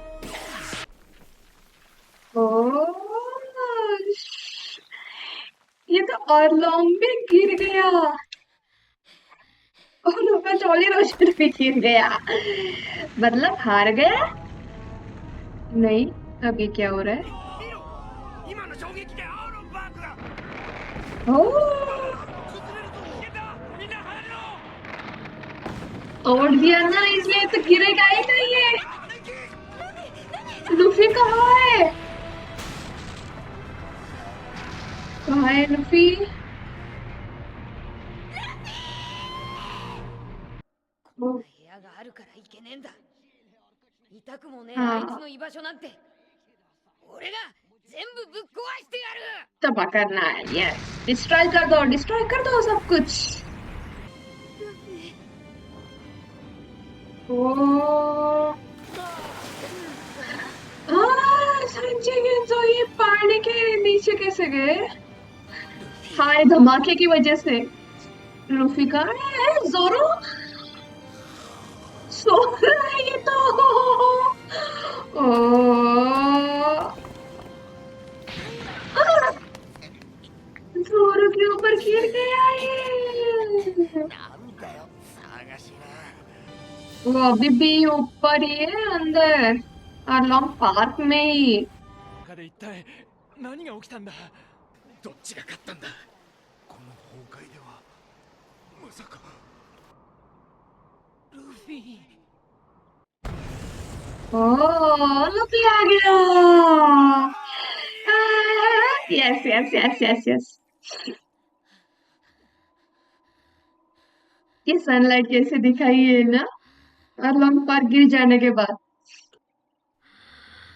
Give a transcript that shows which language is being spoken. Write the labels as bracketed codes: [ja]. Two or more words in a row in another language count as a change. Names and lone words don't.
[hi] ओह ये तो और लॉन्ग भी गिर गया और ऊपर जॉली रोशन भी गिर गया मतलब हार गया नहीं अभी क्या हो रहा है [ja] 今の衝撃でアーロンバーグが ओह 崩れると危険だ。みんな離れろ。 [hi] तोड़ दिया ना इसलिए तो गिरेगा ही नहीं ये लूफी कहाँ है लूफी [ja] こんな部屋があるからいけねえんだ。痛くもねえあああいつの居場所なんて俺が全部ぶっ壊してやる。 [hi] तबाह करना है [en] yes destroy [hi] कर दो सब कुछ ओ संजय तो ये पानी के नीचे कैसे गए हाय धमाके की वजह से लूफी कहाँ है जोरो सो रहा है ये तो ओ जोरो के ऊपर गिर गया ये [ja] なんだよ、探しな。 [hi] वो अभी भी ऊपर ही है अंदर अलोंग पार्क में ही [ja] 中で一体何が起きたんだ。どっちが勝ったんだ。この崩壊ではまさかルフィ。 [hi] ओह लूफी आ गया यस ये सनलाइट कैसे दिखाई है ना अलोंग पार्क गिर जाने के बाद